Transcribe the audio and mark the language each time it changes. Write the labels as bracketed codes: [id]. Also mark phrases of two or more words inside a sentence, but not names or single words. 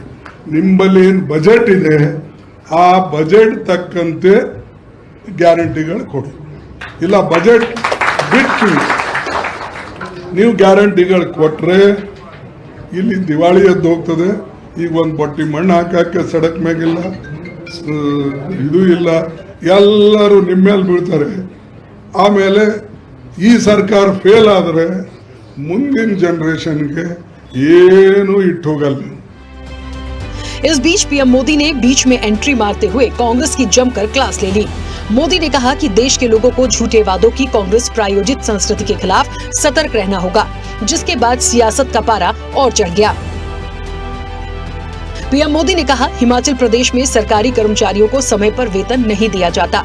[kn] ನಿಮ್ಮಲ್ಲಿ ಏನು ಬಜೆಟ್ ಇದೆ ಆ ಬಜೆಟ್ ತಕ್ಕಂತೆ ಗ್ಯಾರಂಟಿಗಳು ಕೊಡಿ, ಇಲ್ಲ ಬಜೆಟ್ ಬಿಟ್ಟು ನೀವು ಗ್ಯಾರಂಟಿಗಳು ಕೊಟ್ಟರೆ ಇಲ್ಲಿ ದಿವಾಳಿ ಎದ್ದು ಹೋಗ್ತದೆ। ಈಗ ಒಂದು ಬಟ್ಟಿ ಮಣ್ಣು ಹಾಕಕ್ಕೆ ಸಡಕ್ ಮ್ಯಾಗಿಲ್ಲ, ಇದು ಇಲ್ಲ, ಎಲ್ಲರೂ ನಿಮ್ಮ ಮೇಲೆ ಬೀಳ್ತಾರೆ। ಆಮೇಲೆ ಈ ಸರ್ಕಾರ ಫೇಲ್ ಆದರೆ ಮುಂದಿನ ಜನರೇಷನ್ಗೆ ಏನು ಇಟ್ಟು ಹೋಗಲ್ಲ। [hi] इस बीच पीएम मोदी ने बीच में एंट्री मारते हुए कांग्रेस की जमकर क्लास ले ली। मोदी ने कहा कि देश के लोगों को झूठे वादों की कांग्रेस प्रायोजित संस्कृति के खिलाफ सतर्क रहना होगा, जिसके बाद सियासत का पारा और चढ़ गया। पीएम मोदी ने कहा, हिमाचल प्रदेश में सरकारी कर्मचारियों को समय पर वेतन नहीं दिया जाता।